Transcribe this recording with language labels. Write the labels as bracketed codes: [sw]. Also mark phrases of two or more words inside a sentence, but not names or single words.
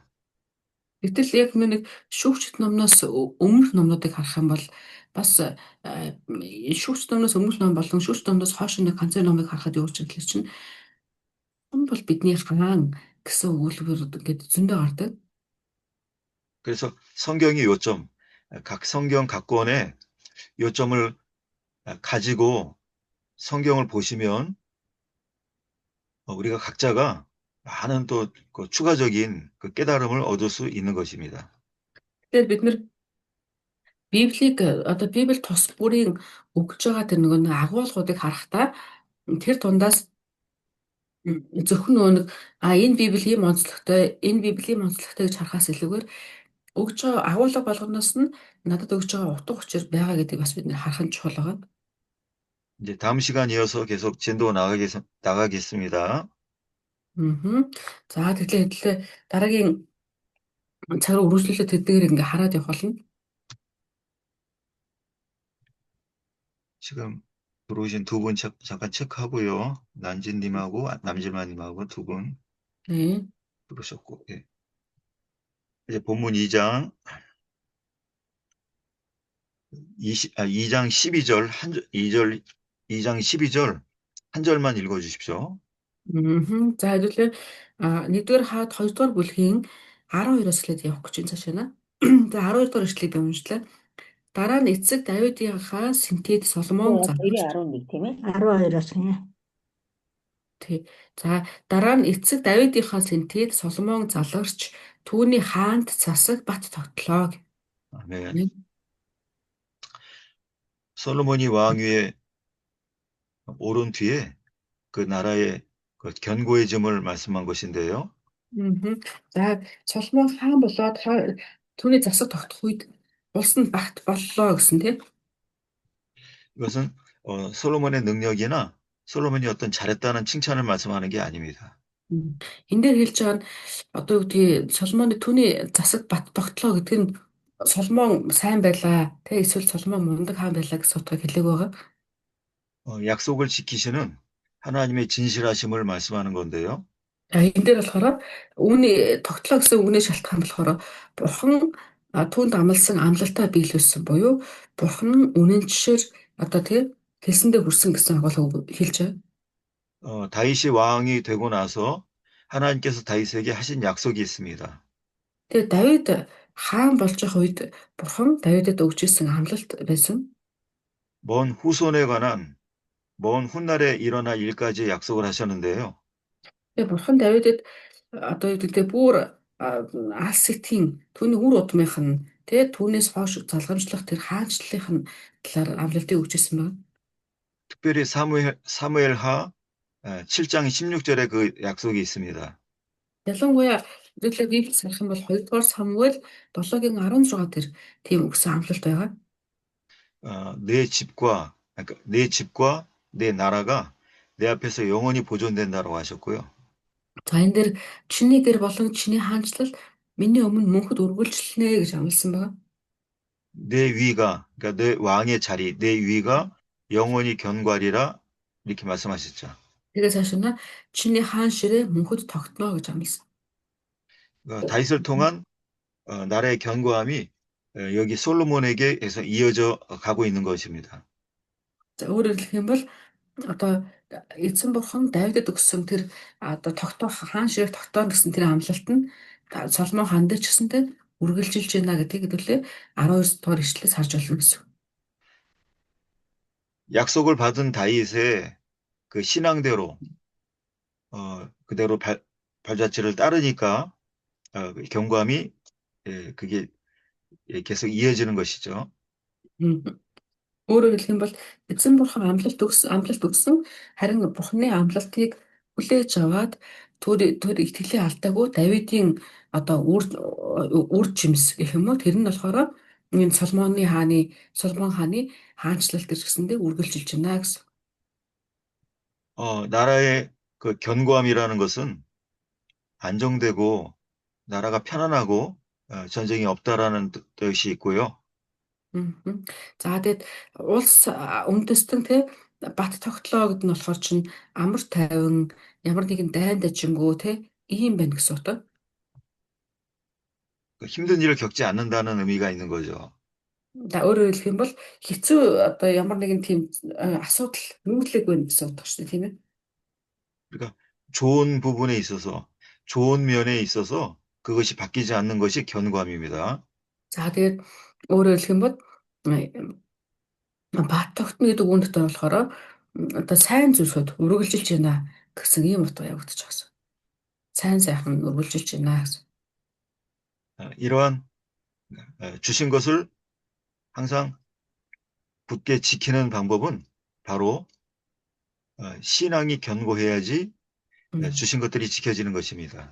[mn] Гэтэл яг нэг шүүгчд номноос өмнөх номнуудыг харах юм бол бас шүүгчд номноос өмнөх ном болон шүүгчд номноос хойш нэг ганцхан номыг харахад юу ч гэхэл чинь хүн бол бидний хаан гэсэн өгүүлбэр гэдэг зөндөө гардаг. [ko] 그래서 성경의 요점, 각 성경 각 권의 요점을 가지고 성경을 보시면 우리가 각자가 많은 또그 추가적인 그 깨달음을 얻을 수 있는 것입니다. [mn] Тэгэхээр бид нэр Библийг одоо Библи тус бүрийн өгж байгаа тэр нөгөө агуулгуудыг харахтаа тэр тундаас зөвхөн нөгөө нэг энэ Библи ийм онцлогтой, энэ Библи ийм онцлогтой гэж харахаас илүүгээр өгж байгаа агуулга болгоноос нь надад өгж байгаа утга учир байгаа гэдгийг бас бид нэр харах нь чухал байгаа. [ko] 이제 다음 시간 이어서 계속 진도 나가겠습니다. Аа. [mn] За тэгэхээр дараагийн цаг руу үргэлжлүүлээд тэдгээр ингээ хараад явах болно. [ko] 지금 들어오신 두 분 잠깐 체크하고요. 난진님하고 남질마님하고 두 분 네. 들어오셨고, 예. 이제 본문 2장 2장 12절 2장 12절 한 절만 읽어 주십시오. [mn] За хэдүүлээ нэгдүгээр хаад хоёрдугаар бүлгийн 12-оос эхлээд явах гэж байна цаашаа. За 12 дугаар эшлэлийг би уншлаа. дараа нь эцэг Давидынхаа сэнтээд Соломон залгавч. 2:11 тийм ээ. 12-оос гинэ. Тий. За дараа нь эцэг Давидынхаа сэнтээд Соломон залгарч түүний хаанд засаг бат тогтлоо. [ko] 아멘. 솔로몬이 왕위에 오른 뒤에 그 나라의 그 견고해짐을 말씀한 것인데요. Мгм. [mn] За Соломон хаан болоод түүний засаг тогтох үед улс нь багт боллоо гэсэн тийм. [ko] 이것은 솔로몬의 능력이나 솔로몬이 어떤 잘했다는 칭찬을 말씀하는 게 아닙니다. [mn] Энэ дээр хэлж байгаа нь одоо юу гэдгийг Соломоны түүний засаг бат тогтлоо гэдэг нь Соломон сайн байлаа те эсвэл Соломон мундаг хаан байлаа гэсэн утгыг хэлээг байгаа. [ko] 약속을 지키시는 하나님의 진실하심을 말씀하는 건데요. [mn] Энэ дээр болохоор үүний тогтлоо гэсэн үгний шалтгаан болохоор Бурхан түүнд амласан амлалтаа биелүүлсэн буюу Бурхан нь үнэнчшээр одоо тийм хэлсэндээ хүрсэн гэсэн агуулгыг хэлж байгаа. [ko] 다윗이 왕이 되고 나서 하나님께서 다윗에게 하신 약속이 있습니다. [mn] Тэгээ Давид хаан болж байгаа үед Бурхан Давидэд өгч ирсэн амлалт байсан. [ko] 먼 후손에 관한 먼 훗날에 일어날 일까지 약속을 하셨는데요. [mn] Тэгээ Бурхан Давидэд одоо юу гэдэг бүр алс этийн түүний үр удмынх нь тэгээ түүнээс хойш залгамжлах тэр хаанчлалынх нь талаар амлалтыг өгч ирсэн байна. [ko] 특별히 사무엘하 7장 16절에 그 약속이 있습니다. [mn] Ялангуяа зөвлөө Библиэс харах юм бол 2-р Самуэль 7-гийн 16 дээр тийм өгсөн амлалт байгаа. [ko] 내 집과 내 나라가 내 앞에서 영원히 보존된다고 하셨고요. [mn] За энэ дээр чиний гэр болон чиний хаанчлал миний өмнө мөнхөд үргэлжлэнэ гэж амласан байна. [ko] 내 위가 그러니까 내 왕의 자리, 내 위가 영원히 견고하리라 이렇게 말씀하셨죠. [mn] Тэгээ цаашаа чиний хаан ширээ мөнхөд тогтно гэж амласан. [ko] 다윗을 통한 나라의 견고함이 여기 솔로몬에게서 이어져 가고 있는 것입니다. [mn] За өөрөөр хэлэх юм бол одоо эзэн бурхан Давидэд өгсөн тэр одоо тогтоох хаан ширээ тогтооно гэсэн тэр амлалт нь Соломон хаан дээр ч гэсэнтэй үргэлжилж байна гэдгийг хэдүүлээ 12 дугаар ишлэлээс харж болно гэсэн. [ko] 약속을 받은 다윗의 그 신앙대로 그대로 발자취를 따르니까 그 견고함이 그게 계속 이어지는 것이죠. [mn] Өөрөөр хэлэх юм бол эзэн бурхан амлалт өгсөн харин бурханы амлалтыг хүлээж аваад тэр итгэлээ алдаагүй Давидын одоо үр жимс гэх юм уу тэр нь болохоор энэ Соломон хааны хаанчлалт гэж гэсэндээ үргэлжилж байна гэсэн. [ko] 나라의 그 견고함이라는 것은 안정되고 나라가 편안하고 전쟁이 없다라는 뜻이 있고요. [mn] За тэгээд улс үндэстэн те бат тогтлоо гэдэг нь болохоор чинь амар тайван ямар нэгэн дайн дажингүй те ийм байна гэсэн утга. [ko] 힘든 일을 겪지 않는다는 의미가 있는 거죠. [mn] За өөрөөр хэлэх юм бол хэцүү одоо ямар нэгэн тийм асуудал нүүлээгүй гэсэн утга шүү дээ тийм ээ. [ko] 그러니까 좋은 부분에 있어서 좋은 면에 있어서 그것이 바뀌지 않는 것이 견고함입니다. [mn] За тэгээд өөрөөр хэлэх юм бол бат тогтно гэдэг үгэн дотор болохоор одоо сайн зүйлсүүд үргэлжилж байна гэсэн ийм утга явагдаж байгаа. Сайн сайхан үргэлжилж байна гэсэн. [ko] 이러한 주신 것을 항상 굳게 지키는 방법은 바로 신앙이 견고해야지 주신 것들이 지켜지는 것입니다.